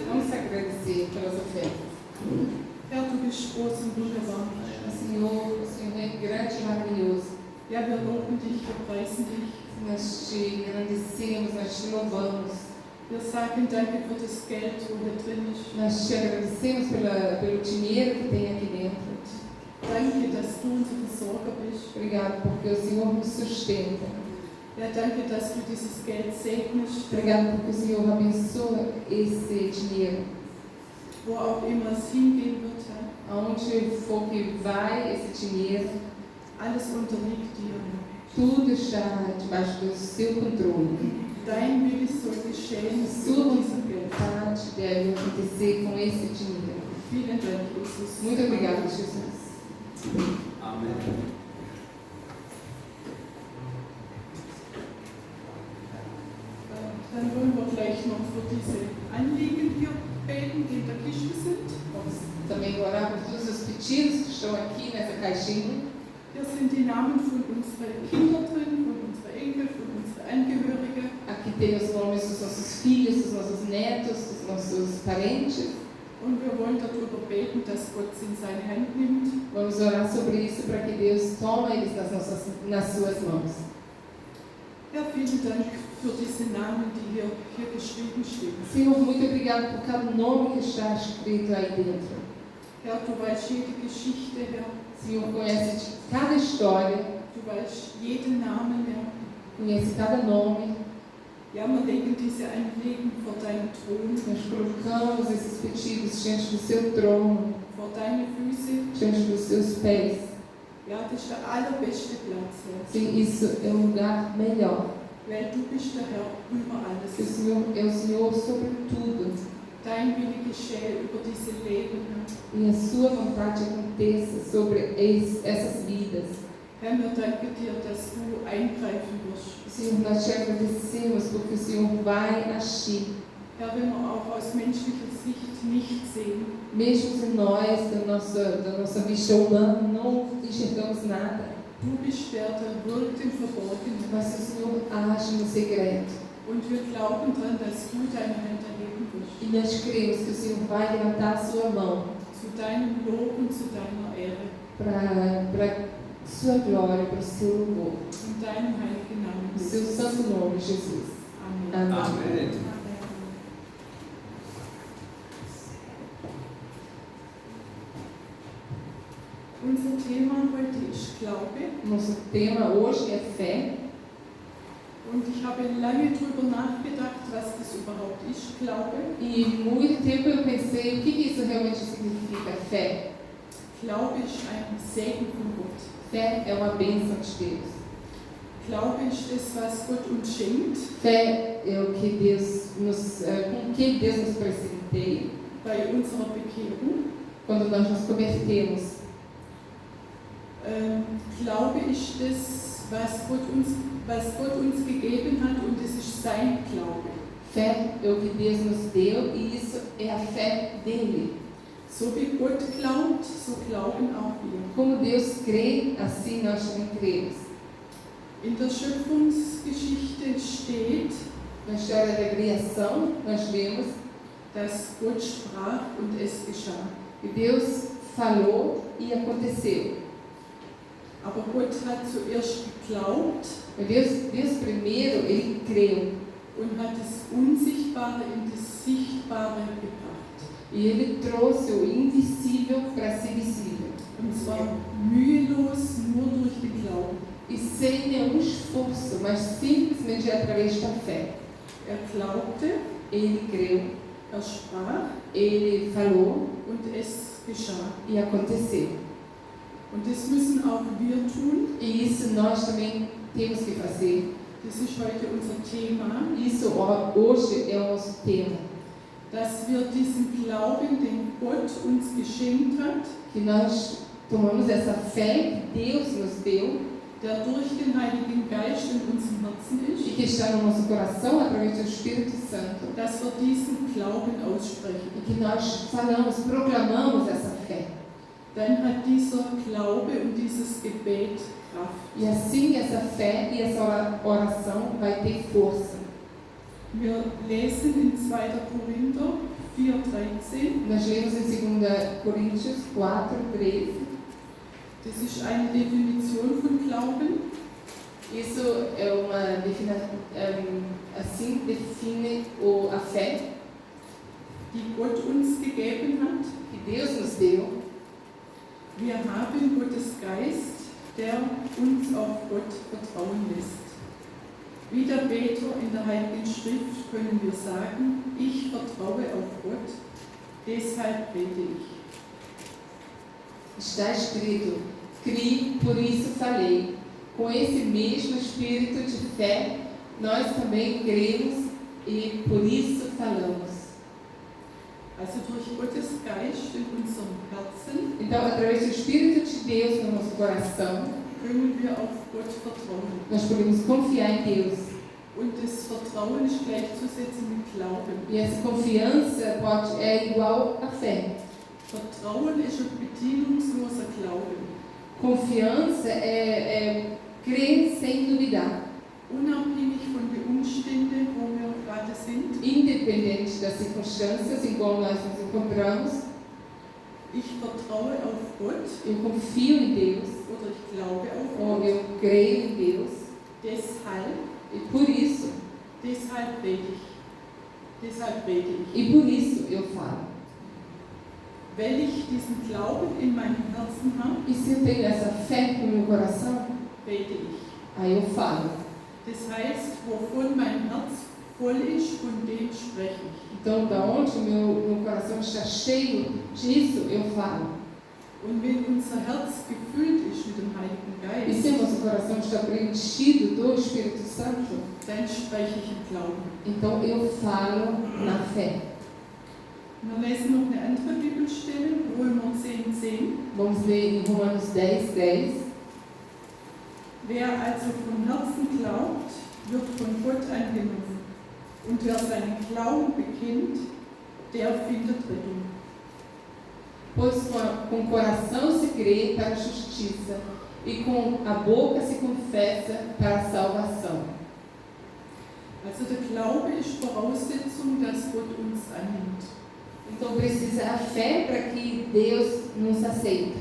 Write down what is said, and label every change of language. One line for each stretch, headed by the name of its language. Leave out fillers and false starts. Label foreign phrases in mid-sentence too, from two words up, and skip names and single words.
Portuguese: Vamos agradecer pelas ofertas.
German: Herr, du bist groß und wunderbar.
Portuguese: O Senhor é grande e maravilhoso.
German: Ja, wir loben dich, wir preisen dich.
Portuguese: Nós te agradecemos, nós te louvamos.
German: Wir sagen danke für das Geld, wo hier drin ist.
Portuguese: Nós te agradecemos pelo dinheiro que tem aqui dentro.
German: Danke, dass du unser Versorger bist.
Portuguese: Obrigado porque o Senhor nos sustenta.
German: Ja, danke, dass du dieses Geld segnest.
Portuguese: Obrigado porque o Senhor abençoa esse dinheiro.
German: Wo auch immer es hingehen wird, Herr.
Portuguese: Aonde for que vai esse dinheiro,
German: Alles unterliegt dir.
Portuguese: tudo está debaixo do seu controle.
German: Dein Wille soll geschehen
Portuguese: Sua
German: mit diesem Geld.
Portuguese: vontade deve acontecer com esse dinheiro.
German: Vielen Dank, Jesus.
Portuguese: Muito obrigado, Jesus. Amen.
German: Dann wollen wir gleich noch für diese Anliegen hier beten, die in der Kiste sind.
Portuguese: Vamos também orar por todos os pedidos que estão aqui nessa caixinha.
German: Hier sind die Namen von unseren Kindern drin, von unseren Enkeln, von unseren Angehörigen.
Portuguese: Aqui tem os nomes dos nossos filhos, dos nossos netos, dos nossos parentes.
German: Und wir wollen darüber beten, dass Gott sie in seine Hand nimmt.
Portuguese: Vamos orar sobre isso para que Deus tome eles nas suas mãos.
German: Ja, vielen Dank für diese Namen, die hier geschrieben stehen.
Portuguese: Senhor, muito obrigado por cada nome que está escrito aí dentro.
German: Herr, du weißt jede Geschichte, Herr.
Portuguese: Senhor, conhece cada história,
German: Du weißt jeden Namen, Herr.
Portuguese: conhece cada nome.
German: Ja, wir legen diese Anliegen vor deinen Thron,
Portuguese: Nós colocamos esses pedidos diante do seu trono,
German: vor deine Füße.
Portuguese: diante dos seus pés.
German: Ja, das ist der allerbeste Platz, Herr.
Portuguese: Sim, isso é um lugar melhor.
German: Weil du bist der Herr über
Portuguese: Que o
German: alles.
Portuguese: Senhor é o Senhor sobre tudo.
German: dein Wille geschehe über diese Leben, Herr.
Portuguese: E a sua vontade aconteça sobre essas vidas.
German: Herr, wir danken dir, dass du eingreifen wirst.
Portuguese: Senhor, nós te agradecemos porque o Senhor vai agir.
German: Herr, wenn wir auch aus menschlicher Sicht nicht sehen,
Portuguese: Mesmo se nós, da nossa vista humana, não enxergamos nada,
German: du bist der, der wirkt im Verborgenen.
Portuguese: mas o Senhor age no segredo.
German: Und wir glauben daran, dass du deine Hand erheben wirst.
Portuguese: E nós cremos que o Senhor vai levantar a sua mão
German: Zu deinem Lob und zu deiner Ehre.
Portuguese: para sua glória, para o seu louvor.
German: In deinem heiligen Namen.
Portuguese: No seu santo nome, Jesus.
German: Amen.
Portuguese: Amém.
German: Unser Thema heute ist Glaube.
Portuguese: Nosso tema hoje é fé.
German: Und ich habe lange darüber nachgedacht, was das überhaupt ist, Glaube.
Portuguese: E muito tempo eu pensei o que isso realmente significa fé.
German: Glaube ist ein Segen von Gott.
Portuguese: Fé é uma bênção de Deus.
German: Glaube ist das, was Gott uns schenkt,
Portuguese: Fé é o que Deus com que Deus nos presenteia
German: bei unserer Bekehrung.
Portuguese: quando nós nos convertemos.
German: Glaube ist das, was Gott uns gegeben hat, und es ist sein Glaube.
Portuguese: Fé é o que Deus nos deu e isso é a fé dele.
German: So wie Gott glaubt, so glauben auch wir.
Portuguese: Como Deus crê, assim nós também cremos.
German: In der Schöpfungsgeschichte steht,
Portuguese: Na história da criação, nós vemos
German: dass Gott sprach und es geschah.
Portuguese: que Deus falou e aconteceu.
German: Aber Gott hat zuerst geglaubt
Portuguese: Deus primeiro, ele creu.
German: und hat das Unsichtbare in das Sichtbare gebracht.
Portuguese: E ele trouxe o invisível para ser visível.
German: Und zwar mühelos nur durch den Glauben.
Portuguese: E sem nenhum esforço, mas simplesmente através da fé.
German: Glaubte,
Portuguese: Ele creu,
German: sprach
Portuguese: ele falou
German: und es geschah.
Portuguese: e aconteceu.
German: Und das müssen auch wir tun.
Portuguese: E isso nós também temos que fazer.
German: Das ist heute unser Thema,
Portuguese: Isso hoje é o nosso tema.
German: dass wir diesen Glauben, den Gott uns geschenkt hat,
Portuguese: Que nós tomamos essa fé que Deus nos deu
German: der durch den Heiligen Geist in unserem Herzen
Portuguese: e
German: ist,
Portuguese: que está no nosso coração através do Espírito Santo.
German: dass wir diesen Glauben aussprechen.
Portuguese: E que nós falamos, proclamamos essa fé.
German: Dann hat dieser Glaube und dieses Gebet Kraft.
Portuguese: E assim essa fé e essa oração vai ter força.
German: Wir lesen in 2. Korinther 4,13.
Portuguese: Nós lemos em 2 Coríntios 4:13.
German: Das ist eine Definition von Glauben.
Portuguese: Isso é uma definição, assim define a fé
German: Die Gott uns gegeben hat.
Portuguese: que Deus nos deu.
German: Wir haben Gottes Geist, der uns auf Gott vertrauen lässt. Wie der Beter in der Heiligen Schrift können wir sagen, ich vertraue auf Gott, deshalb bete ich.
Portuguese: Está escrito: criei, por isso falei. Com esse mesmo espírito de fé, nós também cremos e por isso falamos.
German: Also durch Gottes Geist in unserem Herzen
Portuguese: Então, através do Espírito de Deus no nosso coração,
German: können wir auf Gott vertrauen.
Portuguese: nós podemos confiar em Deus.
German: Und das Vertrauen ist gleichzusetzen mit Glauben.
Portuguese: E essa confiança é igual à fé.
German: Vertrauen ist ein bedingungsloser Glaube.
Portuguese: Confiança é crer sem duvidar,
German: Unabhängig von den Umständen, wo wir gerade sind.
Portuguese: independente das circunstâncias em como nós nos encontramos.
German: Ich vertraue auf Gott
Portuguese: Eu confio em Deus,
German: oder ich glaube auf
Portuguese: ou
German: Gott.
Portuguese: eu creio em Deus,
German: Deshalb
Portuguese: e por isso,
German: bete ich. Deshalb bete ich.
Portuguese: e por isso eu falo.
German: Weil ich diesen Glauben in meinem Herzen habe,
Portuguese: E se eu tenho essa fé no meu coração,
German: bete ich.
Portuguese: aí eu falo.
German: Das heißt, wovon mein Herz voll ist, von dem spreche ich.
Portuguese: Então, da onde o meu coração está cheio disso, eu falo.
German: Und wenn unser Herz gefüllt ist mit dem Heiligen
Portuguese: E se o
German: Geist,
Portuguese: nosso coração está preenchido do Espírito Santo,
German: dann spreche ich im Glauben.
Portuguese: então eu falo na fé.
German: Wir lesen noch eine andere Bibelstelle, Römer 10,10.
Portuguese: Vamos ler em Romanos 10:10.
German: Wer also von Herzen glaubt, wird von Gott angenommen. Und wer seinen Glauben bekennt, der findet Rettung.
Portuguese: Pois com o coração se crê para a justiça, e com a boca se confessa para a salvação.
German: Also der Glaube ist Voraussetzung, dass Gott uns annimmt.
Portuguese: Então precisa a fé para que Deus nos aceita.